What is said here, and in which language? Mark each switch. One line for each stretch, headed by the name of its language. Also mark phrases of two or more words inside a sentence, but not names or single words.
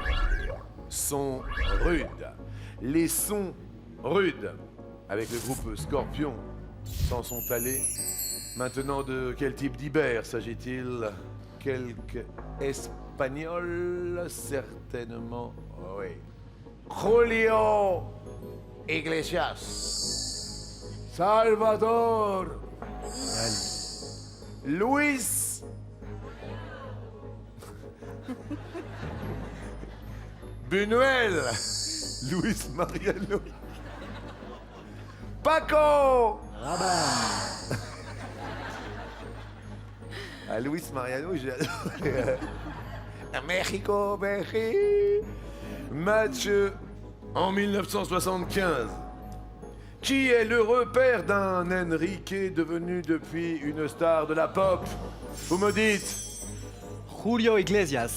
French: Sont rudes. Les sons rudes. Avec le groupe Scorpion. S'en sont allés. Maintenant, de quel type d'Ibères s'agit-il? Quelques Espagnols, certainement. Oui. Julio Iglesias, Salvador, Luis, Buñuel, Luis Mariano, Paco, Ah, Luis Mariano, j'ai adoré. Mexico, Mexico. Mathieu, en 1975. Qui est l'heureux père d'un Enrique devenu depuis une star de la pop? Vous me dites? Julio Iglesias.